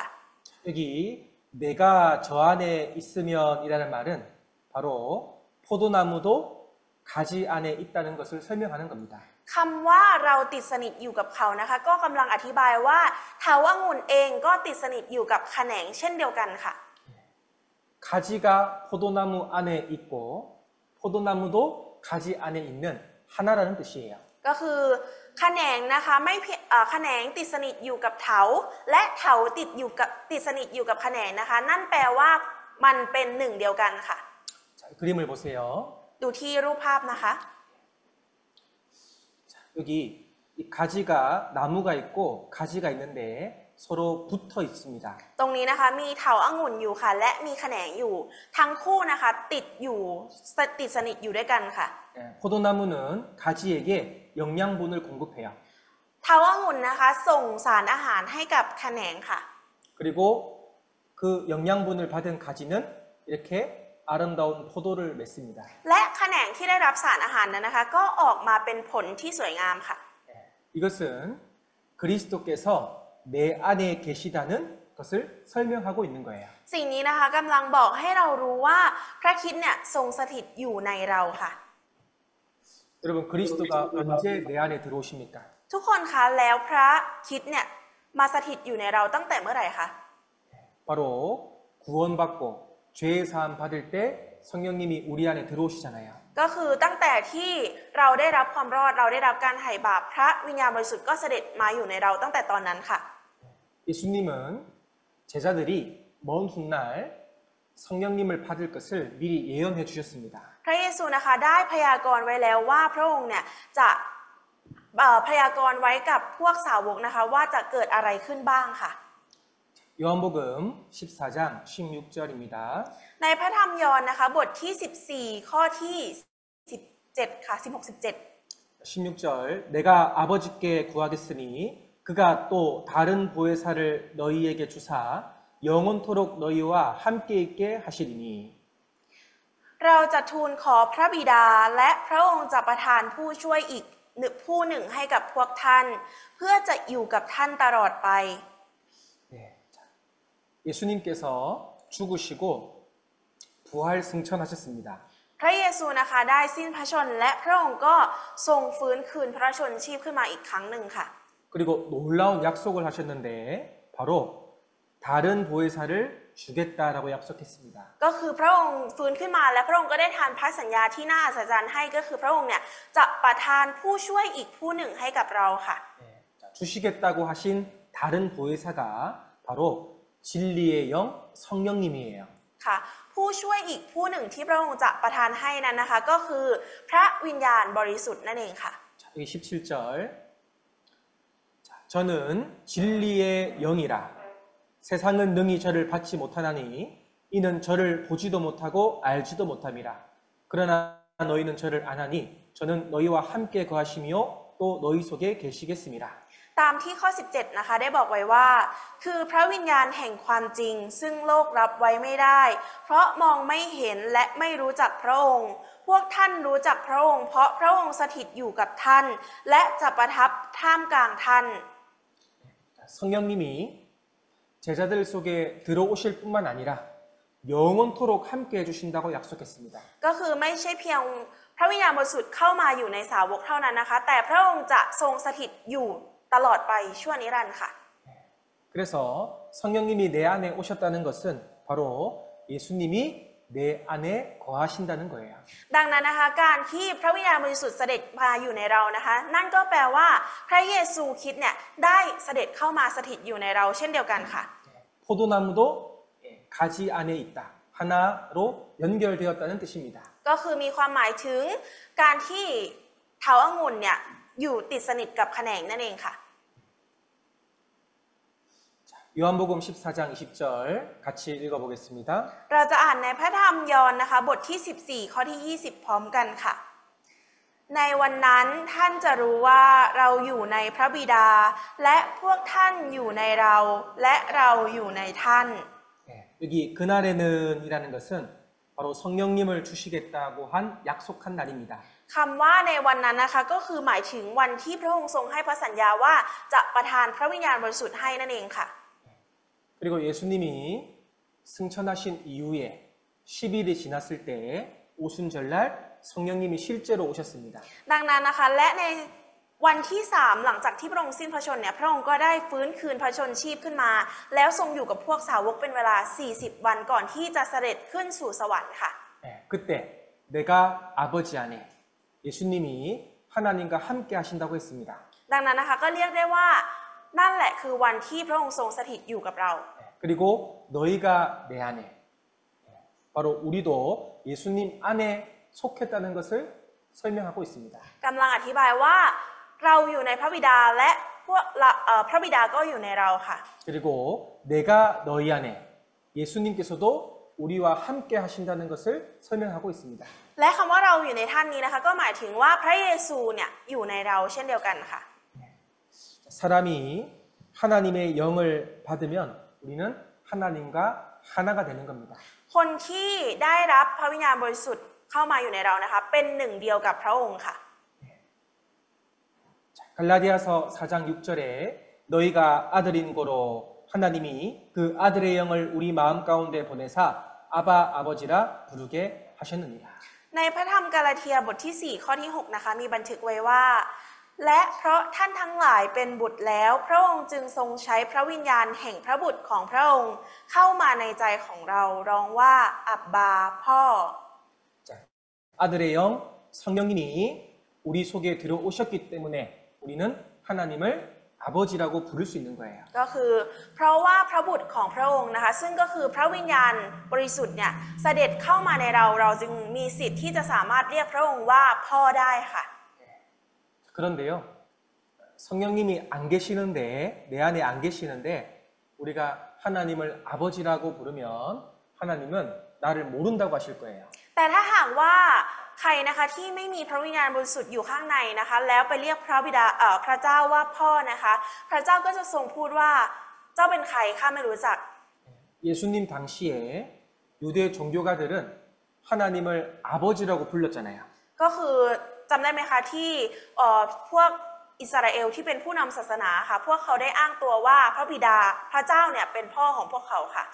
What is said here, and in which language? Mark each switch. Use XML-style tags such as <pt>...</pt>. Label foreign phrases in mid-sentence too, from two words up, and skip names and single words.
<ko>여기 내가 저 안에 있으면이라는 말은 바로 포도나무도 가지 안에 있다는 것을 설명하는 겁니다.</ko> <th>คำว่าเราติดสนิทอยู่กับเขานะคะก็กำลังอธิบายว่าเถาองุ่นเองก็ติดสนิทอยู่กับแขนงเช่นเดียวกันค่ะ</th> <ko>가지가 포도나무 안에 있고 포도나무도 가지 안에 있는 하나라는 뜻이에요.</ko> <th>ก็คือแขนงนะคะไม่แขนงติดสนิทอยู่กับเถาและเถาติดสนิทอยู่กับแขนงนะคะนั่นแปลว่ามันเป็นหนึ่งเดียวกันค่ะ</th> <ko>자, 그림을 보세요.</ko> <th>ดูที่รูปภาพนะคะ</th> <ko>여기 이 가지가 나무가 있고 가지가 있는데 서로 붙어 있습니다.</ko> <th>ตรงนี้นะคะมีเถาองุ่นอยู่ค่ะและมีแขนงอยู่ทั้งคู่นะคะติดสนิทอยู่ด้วยกันค่ะ</th> <ko>포도나무는 가지에게 영양분을 공급해요.</ko> <th>เถาองุ่นนะคะส่งสารอาหารให้กับแขนงค่ะ</th> <ko>그리고 그 영양분을 받은 가지는 이렇게 아름다운 포도를 맺습니다.</ko> <th>และแขนงที่ได้รับสารอาหารนั้นนะคะก็ออกมาเป็นผลที่สวยงามค่ะ</th> <ko>이것은 그리스도께서 내 안에 계시다는 것을 설명하고 있는 거예요.</ko> <th>สิ่งนี้นะคะกำลังบอกให้เรารู้ว่าพระคริสต์เนี่ยทรงสถิตอยู่ในเราค่ะ</th> <ko>여러분 그리스도가 언제 내 안에 들어오십니까?</ko> <th>ทุกคนคะแล้วพระคริสต์เนี่ยมาสถิตอยู่ในเราตั้งแต่เมื่อไหร่คะ</th> <ko>바로 구원받고 죄 사함 받을 때 성령님이 우리 안에 들어오시잖아요.</ko> <th>ก็คือตั้งแต่ที่เราได้รับความรอดเราได้รับการไถ่บาปพระวิญญาณบริสุทธิ์ก็เสด็จมาอยู่ในเราตั้งแต่ตอนนั้นค่ะ</th> <ko>예수님은 제자들이 먼 훗날 성령님을 받을 것을 미리 예언해 주셨습니다.</ko> <th>พระเยซูนะคะได้พยากรณ์ไว้แล้วว่าพระองค์เนี่ยจะพยากรณ์ไว้กับพวกสาวกนะคะว่าจะเกิดอะไรขึ้นบ้างค่ะ</th> <ko>요한복음 14장 16절입니다.</ko> <th>ในพระธรรมยอห์นนะคะบทที่14ข้อที่17ค่ะ16-17</th> <ko>16절 내가 아버지께 구하겠으니 그가 또 다른 보혜사를 너희에게 주사 영원토록 너희와 함께 있게 하시리니</ko> <th>เราจะทูลขอพระบิดาและพระองค์จะประทานผู้ช่วยอีกผู้หนึ่งให้กับพวกท่านเพื่อจะอยู่กับท่านตลอดไป</th> <ko>예수님께서 죽으시고 부활 승천하셨습니다.</ko> <th>พระเยซูนะคะได้สิ้นพระชนม์และพระองค์ก็ทรงฟื้นคืนพระชนชีพขึ้นมาอีกครั้งหนึ่งค่ะ</th> <ko>그리고 놀라운 약속을 하셨는데 바로 다른 보혜사를 주겠다라고 약속했습니다.</ko> <th>ก็คือพระองค์ฟื้นขึ้นมาและพระองค์ก็ได้ทานพันธสัญญาที่น่าอัศจรรย์ให้ก็คือพระองค์เนี่ยจะประทานผู้ช่วยอีกผู้หนึ่งให้กับเราค่ะ</th> <ko>주시겠다고 하신 다른 보혜사가 바로 진리의 영 성령님이에요.</ko> <th>ค่ะผู้ช่วยอีกผู้หนึ่งที่พระองค์จะประทานให้นั้นนะคะก็คือพระวิญญาณบริสุทธิ์นั่นเองค่ะ</th> <ko>자, 여기 17절. 자, 저는 진리의 영이라 세상은 능히 저를 받지 못하나니 이는 저를 보지도 못하고 알지도 못함이라. 그러나 너희는 저를 아나니 저는 너희와 함께 거하시며 또 너희 속에 계시겠습니다.</ko> <th>ตามที่ข้อ 17 นะคะได้บอกไว้ว่า คือพระวิญญาณแห่งความจริงซึ่งโลกรับไว้ไม่ได้ เพราะมองไม่เห็นและไม่รู้จักพระองค์ พวกท่านรู้จักพระองค์เพราะพระองค์สถิตอยู่กับท่าน และจะประทับท่ามกลางท่าน</th> <ko>성령님이 제자들 속에 들어오실 뿐만 아니라 영원토록 함께 해주신다고 약속했습니다.</ko> <th>ก็คือไม่ใช่เพียงพระวิญญาณบริสุทธิ์เข้ามาอยู่ในสาวกเท่านั้นนะคะ แต่พระองค์จะทรงสถิตอยู่ตลอดไปชั่วนิรันดร์ค่ะ</th> <ko>그래서 성령님이 내 안에 오셨다는 것은 바로 예수님이 내 안에 거하신다는 거예요.</ko> <th>ดังนั้นนะคะการที่พระวิญญาณบริสุทธิ์เสด็จมาอยู่ในเรานะคะ นั่นก็แปลว่าพระเยซูคริสต์เนี่ยได้เสด็จเข้ามาสถิตอยู่ในเราเช่นเดียวกันค่ะ</th> <ko>포도나무도 가지 안에 있다. 하나로 연결되었다는 뜻입니다.</ko> <th>ก็คือมีความหมายถึงการที่เถาองุ่นเนี่ยอยู่ติดสนิทกับแขนงนั่นเองค่ะ</th> <ko>요한복음 14장 20절 같이 읽어보겠습니다.</ko> <th>เราจะอ่านในพระธรรมยอห์นนะคะบทที่ 14 ข้อที่ 20 พร้อมกันค่ะ ในวันนั้นท่านจะรู้ว่าเราอยู่ในพระบิดา และพวกท่านอยู่ในเรา และเราอยู่ในท่าน</th> <ko>여기 그날에는 이라는 것은 바로 성령님을 주시겠다고 한 약속한 날입니다.</ko> <th>คำว่าในวันนั้นนะคะก็คือหมายถึงวันที่พระองค์ทรงให้พระสัญญาว่าจะประทานพระวิญญาณบริสุทธิ์ให้นั่นเองค่ะ</th> <ko>그리고 예수님이 승천하신 이후에 10일이 지났을 때 오순절날 성령님이 실제로 오셨습니다.</ko> <th>ดังนั้นนะคะและในวันที่ 3หลังจากที่พระองค์สิ้นพระชนม์เนี่ยพระองค์ก็ได้ฟื้นคืนพระชนชีพขึ้นมา แล้วทรงอยู่กับพวกสาวกเป็นเวลา40 วันก่อนที่จะเสด็จขึ้นสู่สวรรค์ค่ะ</th> <ko>그때 내가 아버지 안에 예수님이 하나님과 함께 하신다고 했습니다.</ko> <th>ดังนั้นนะคะก็เรียกได้ว่านั่นแหละคือวันที่พระองค์ทรงสถิตอยู่กับเรา</th> <ko>그리고 너희가 내 안에 바로 우리도 예수님 안에 속했다는 것을 설명하고 있습니다.</ko> <th>กำลังอธิบายว่าเราอยู่ในพระบิดาและพวกพระบิดาก็อยู่ในเราค่ะ</th> <ko>그리고 내가 너희 안에 예수님께서도 우리와 함께 하신다는 것을 설명하고 있습니다.</ko> <th>และคำว่าเราอยู่ในท่านนี้นะคะก็หมายถึงว่าพระเยซูเนี่ยอยู่ในเราเช่นเดียวกันค่ะ</th> <ko>사람이 하나님의 영을 받으면 우리는 하나님과 하나가 되는 겁니다.</ko> <th>คนที่ได้รับพระวิญญาณบริสุทธิ์เข้ามาอยู่ในเรานะคะเป็นหนึ่งเดียวกับพระองค์ค่ะ</th> <ko>갈라디아서 4장 6절에 너희가 아들인 고로 하나님이 그 아들의 영을 우리 마음 가운데 보내사 아바 아버지라 부르게 하셨느니라.</ko> <th>ในพระธรรมกาลาเทียบทที่ 4 ข้อที่ 6 นะคะมีบันทึกไว้ว่า และเพราะท่านทั้งหลายเป็นบุตรแล้วพระองค์จึงทรงใช้พระวิญญาณแห่งพระบุตรของพระองค์เข้ามาในใจของเราร้องว่าอับบาพ่อ</th> <ko>아들의 영 성령님이 우리 속에 들어오셨기 때문에 우리는 하나님을 아버지라고 부를 수 있는 거예요.</ko> <th>ก็คือเพราะว่าพระบุตรของพระองค์นะคะซึ่งก็คือพระวิญญาณบริสุทธิ์เนี่ยเสด็จเข้ามาในเราเราจึงมีสิทธิ์ที่จะสามารถเรียกพระองค์ว่าพ่อได้ค่ะ</th> <ko>그런데요, 성령님이 안 계시는데, 내 안에 안 계시는데, 우리가 하나님을 아버지라고 부르면 하나님은 나를 모른다고 하실 거예요.</ko> <th>แต่ถ้าหากว่าใครนะคะที่ไม่มีพระวิญญาณบริสุทธิ์อยู่ข้างในนะคะแล้วไปเรียกพระบิดาพระเจ้าว่าพ่อนะคะพระเจ้าก็จะทรงพูดว่าเจ้าเป็นใครข้าไม่รู้จัก</th> <ko>예수님 당시에 유대 종교가들은 하나님을 아버지라고 불렀잖아요.</ko> <th>ก็คือจำได้ไหมคะที่พวกอิสราเอลที่เป็นผู้นำศาสนาค่ะพวกเขาได้อ้างตัวว่าพระบิดาพระเจ้าเนี่ยเป็นพ่อของพวกเขาค่ะ</th>